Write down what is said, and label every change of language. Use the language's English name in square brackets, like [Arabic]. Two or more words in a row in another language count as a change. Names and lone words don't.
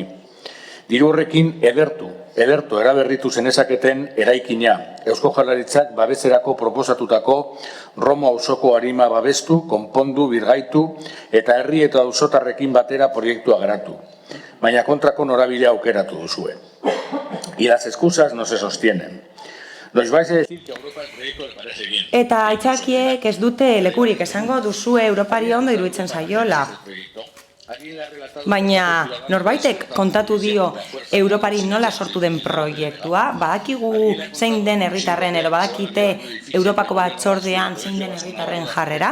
[Basque] Diru horrekin edertu eraberritu zenezaketen eraikina. Eusko Jaurlaritzak babeserako proposatutako Romo auzoko arima babestu, konpondu, birgaitu eta herri eta auzotarrekin batera proiektua garatu. Baina kontrako norabidea aukeratu duzue. [Spanish] Y las excusas no se sostienen. Nos vais a decir que Europa el proyecto les parece bien. [Basque] Eta aitzakiek ez dute lekurik esango duzue Europari ondo iruditzen zaiola. Baina norbaitek kontatu dio Europari nola sortu den proiektua, badakigu zein den herritarren edo badakite Europako batzordean zein den herritarren jarrera.